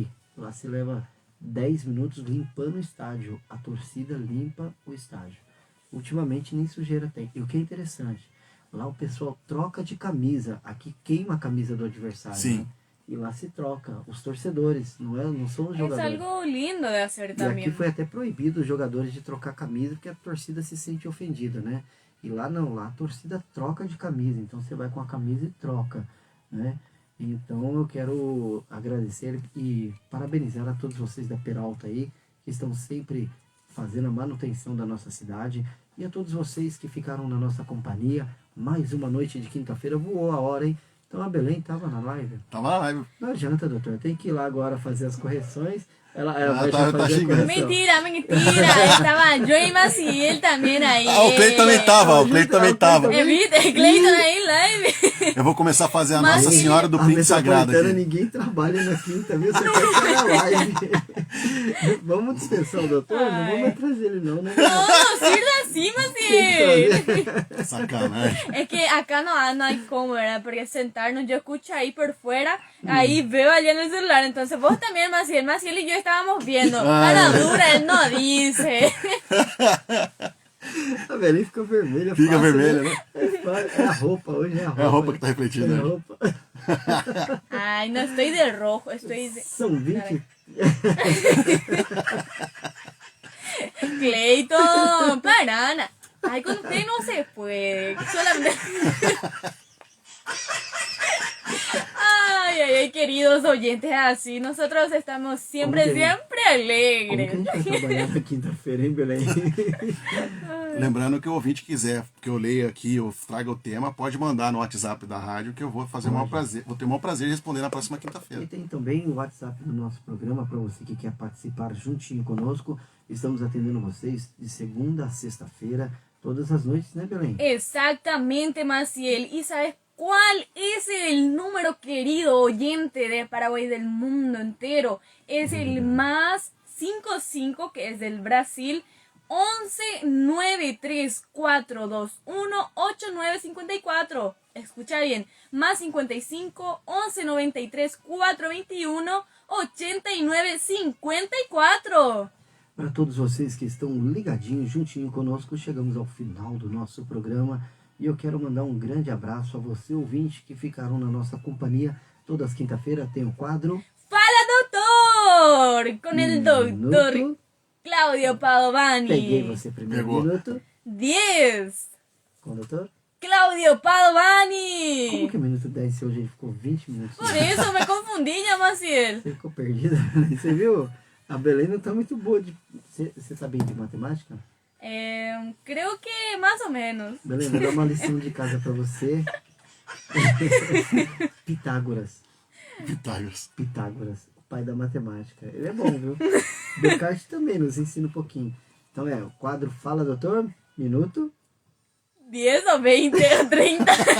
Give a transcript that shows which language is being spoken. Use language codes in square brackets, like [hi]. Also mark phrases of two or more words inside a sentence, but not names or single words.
[pt] Lá você leva 10 minutos limpando o estádio. A torcida limpa o estádio. Ultimamente nem sujeira tem. E o que é interessante, lá o pessoal troca de camisa. Aqui queima a camisa do adversário. Sim. Né? E lá se troca. Os torcedores, não são os [es] Es [pt] jogadores. [es] algo lindo de hacer [pt] E [es] también. [pt] aqui foi até proibido os jogadores de trocar camisa, porque a torcida se sente ofendida, né? E lá não, lá a torcida troca de camisa. Então você vai com a camisa e troca, né? Então eu quero agradecer e parabenizar a todos vocês da Peralta aí, que estão sempre fazendo a manutenção da nossa cidade, e a todos vocês que ficaram na nossa companhia. Mais uma noite de quinta-feira, voou a hora, hein? Então a Belém estava na live. Tava na live. Não adianta, doutor, tem que ir lá agora fazer as correções. Ela vai tá já fazer a xingando. correção. [es] Mentira, estaba yo y Maciel también ahí. [pt] O Cleiton também tava, o Cleiton também tava. [es] ¿Viste? Clayton ahí live. [pt] Eu vou começar a fazer a Mas- Nossa Senhora do A Print Sagrado metropolitana, aqui. ninguém trabalha na quinta, viu? Você quer estar na live. Vamos dispensar o doutor? Não Ai. vamos trazer ele não, né? [es] No, sirve así, Maciel. [pt] Sacanagem. [es] Es que acá no hay cómo, ¿verdad? Porque sentarnos, yo escucho ahí por fuera, ahí veo allá en el celular. Entonces vos también, Maciel y yo estábamos viendo. A la dura, él no dice. [pt] A Belém fica vermelha. Fica fácil, vermelha, né? É a roupa, hoje é a roupa. É a roupa que tá refletindo, É a né? roupa. [es] Ay, no estoy de rojo, estoy de... [pt] São 20. Clayton, parana. [es] Ay, con usted no se puede. Solamente... Ay, queridos oyentes, así nosotros estamos siempre, [pt] Como que- [es] siempre [pt] Como que a [es] alegres. [pt] gente vai trabalhar na quinta-feira, hein, Belém? Lembrando que o ouvinte quiser que eu leia aqui, eu traga o tema, pode mandar no WhatsApp da rádio que eu vou fazer o maior prazer. Vou ter o maior prazer de responder na próxima E quinta-feira. tem também o WhatsApp do nosso programa para você que quer participar juntinho conosco. Estamos atendendo vocês de segunda a sexta-feira, todas as noites, né, Belém? [es] Exactamente, Maciel. ¿Y sabes cuál es el número, querido oyente de Paraguay, del mundo entero? Es el más 55, que es del Brasil, 11-93-421-8954. Escucha bien, más 55 11-93-421-8954. [pt] Para todos vocês que estão ligadinhos, juntinho conosco, chegamos ao final do nosso programa e eu quero mandar um grande abraço a você, ouvinte, que ficaram na nossa companhia. Todas as quinta-feira tem o quadro ¡Fala, [es] doctor! Con el doctor [pt] Minuto. [es] Claudio Padovani. [pt] Peguei você primeiro Pegou. minuto. 10. Com o doutor? Claudio Padovani. Como que o minuto 10 se hoje ele ficou 20 minutos? [es] Por eso me confundí ya, Maciel. [pt] Você ficou perdida? Você viu? A Belém não tá muito boa de... Você tá bem de matemática? [es] Creo que más o menos. [pt] Belém, vou dar uma lição de casa pra você. Pitágoras. Pitágoras, o pai da matemática. Ele é bom, viu? Descartes também nos ensina um pouquinho. Então o quadro Fala, Doutor, minuto. [es] 10 o 20 o 30.